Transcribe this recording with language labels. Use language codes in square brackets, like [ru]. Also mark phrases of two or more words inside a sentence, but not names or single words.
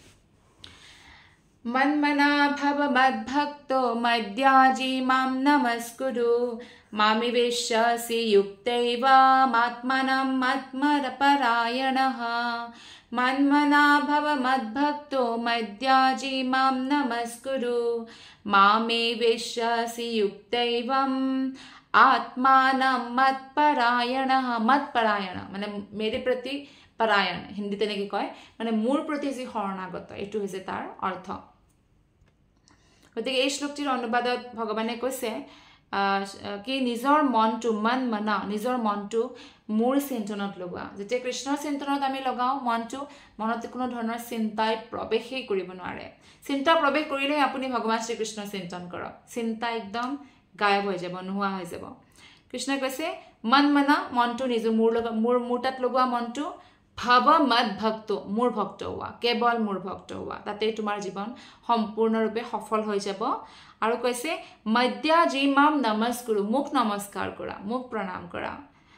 [sa] মন্মনা ভৱ মদ্ভক্তো মদ্যাজি মাম নমস্কুৰু মামি বিশ্বসি যুক্তৈব মাত্মনম মৎপৰায়ণঃ মন্মনা ভৱ মদ্ভক্তো মদ্যাজি মাম নমস্কুৰু মামে বিশ্বসি যুক্তৈবম आत्मानं मत्परायणः मत्परायण মানে [hi] मेरे प्रति परायण हिंदी [as] তেনেকৈ কয় মানে মোৰ প্ৰতি যি শৰণাগত এটো হৈছে তাৰ অৰ্থ গতিকে এই শ্লোকটিৰ অনুবাদত ভগৱানে কৈছে কি নিজৰ মনটো মনা নিজৰ মনটো মোৰ চিন্তনত লগোৱা যেতিয়া কৃষ্ণৰ চিন্তনত আমি লগাও মনটো মনত কোনো ধৰণৰ চিন্তাই প্ৰৱেশই কৰিব নোৱাৰে চিন্তা প্ৰৱেশ কৰিলে আপুনি ভগৱান শ্ৰীকৃষ্ণৰ চিন্তন কৰক চিন্তা একদম গায়ব হৈ যাব নোহোৱা হৈ যাব কৃষ্ণই কৈছে মনা মনটো নিজ মোৰ তাত লগোৱা মনটো [sa] ভাৱ মদ ভক্ত [as] মোৰ ভক্ত হোৱা কেৱল মোৰ ভক্ত হোৱা তাতে তোমাৰ জীৱন সম্পূৰ্ণৰূপে সফল হৈ যাব আৰু কৈছে [sa] মদ্যা জি মাম নমস্কুৰু [as] মোক নমস্কাৰ কৰা মোক প্ৰণাম কৰা